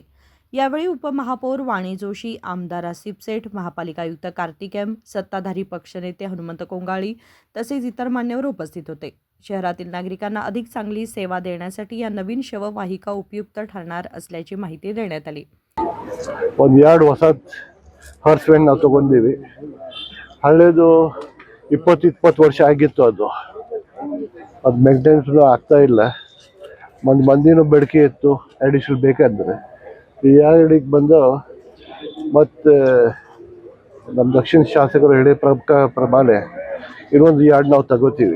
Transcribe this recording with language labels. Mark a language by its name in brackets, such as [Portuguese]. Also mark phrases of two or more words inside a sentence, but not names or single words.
[Marathi] यावेळी उपमहापौर वाणी जोशी, आमदार आसिफ सेठ, महापालिका आयुक्त कार्तिक एम, सत्ताधारी पक्षनेते हनुमंत कोंगाळी तसेच इतर मान्यवर उपस्थित होते. शहरातील नागरिकांना अधिक चांगली सेवा देण्यासाठी या नवीन शववाहिका उपयुक्त ठरणार असल्याची माहिती देण्यात आली. [Kannada] ಹಾರ್ಸ್ವೆನ್ ನಾವು ತಗೊಂಡಿವಿ. ಹಳೆದು 20-20 ವರ್ಷ ಆಗಿತ್ತು. ಅದು ಮೇಂಟೆನೆನ್ಸ್ ಆಗ್ತಾ ಇಲ್ಲ. ಮಂದಿನೂ ಬೇಡಿಕೆ ಇತ್ತು ಅಡಿಷನಲ್ ಬೇಕಾದ್ರೆ. ಈ ಎರಡಿಗೆ ಬಂದು ಮತ್ತು ನಮ್ಮ ದಕ್ಷಿಣ ಶಾಸಕರು ಹೇಳಿ ಪ್ರಮಾಣ ಇನ್ನೊಂದು 2 ನಾವು ತಗೋತೀವಿ.